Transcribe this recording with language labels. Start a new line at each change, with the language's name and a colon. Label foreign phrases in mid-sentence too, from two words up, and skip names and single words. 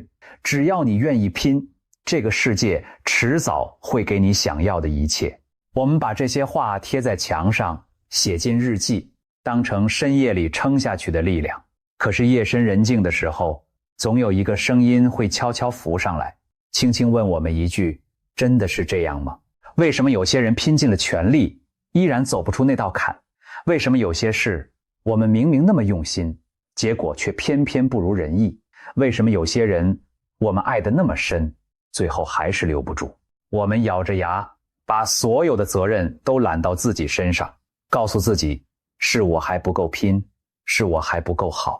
Chinese: 只要你願意拼，這個世界遲早會給你想要的一切。我們把這些話貼在牆上，寫進日記，當成深夜裡撐下去的力量。可是夜深人靜的時候，總有一個聲音會悄悄浮上來，輕輕問我們一句：真的是這樣嗎？為什麼有些人拼盡了全力，依然走不出那道坎？為什麼有些事我們明明那麼用心，結果卻偏偏不如人意？為什麼有些人我們愛得那麼深，最後還是留不住？我們咬着牙，把所有的責任都攬到自己身上，告訴自己，是我還不夠拼，是我還不夠好。